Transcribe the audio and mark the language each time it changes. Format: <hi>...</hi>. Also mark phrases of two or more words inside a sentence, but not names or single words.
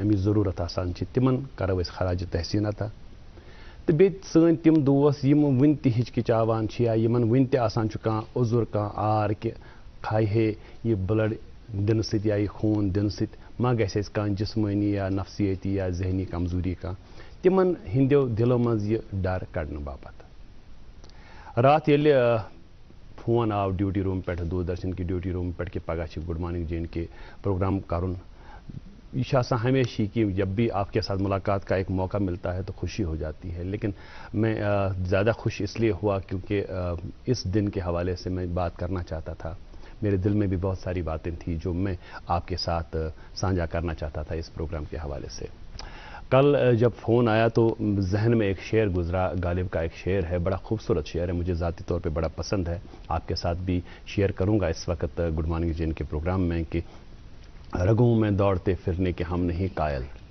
<ks>اَمِچ ضروٗرت آسان چھِ تِمن کرو أسۍ خراج تحسیٖن عطا تہٕ بیٚیہِ سٲنۍ تِم دوس یِم وُنہِ تہِ ہچکچاوان چھِ یا یِمن وُنہِ تہِ آسان چھُ کانٛہہ عذر کانٛہہ آر کہِ کھاے ہے یہِ بلڈ دِنہٕ سۭتۍ یا یہِ خوٗن دِنہٕ سۭتۍ ما گژھِ اَسہِ کانٛہہ جسمٲنی یا نفسیٲتی یا ذہنی کمزوری کانٛہہ تِمن ہٕنٛدیو دِلو منٛز یہِ ڈر کڑنہٕ باپتھ راتھ ییٚلہِ فون آو</ks> <en>duty room</en> <ks>پٮ۪ٹھ دوٗردرشن کہِ</ks> <en>duty room</en> <ks>پٮ۪ٹھ کہِ پگہہ چھِ گڈ مارننگ جے اینڈ کے پروگرام کرُن یہ چھُ آسان ہمیشہ</ks> <ur>کہ جب بھی آپ کے ساتھ ملاقات کا ایک موقع ملتا ہے تو خوشی ہو جاتی ہے لیکن میں زیادہ خوش اس لیے ہوا کیونکہ اس دن کے حوالے سے میں بات کرنا چاہتا تھا میرے دل میں بھی بہت ساری باتیں تھیں جو میں آپ کے ساتھ سانجھا کرنا چاہتا تھا اس پروگرام کے حوالے سے کل جب فون آیا تو ذہن میں ایک شعر گزرا غالب کا ایک شعر ہے بڑا خوبصورت شعر ہے مجھے ذاتی طور پہ بڑا پسند ہے آپ کے ساتھ بھی شیئر کروں گا اس وقت گڈ مارننگ جے اینڈ کے پروگرام میں کہ رگوں میں دوڑتے پھرنے کے ہم نہیں قائل</ur>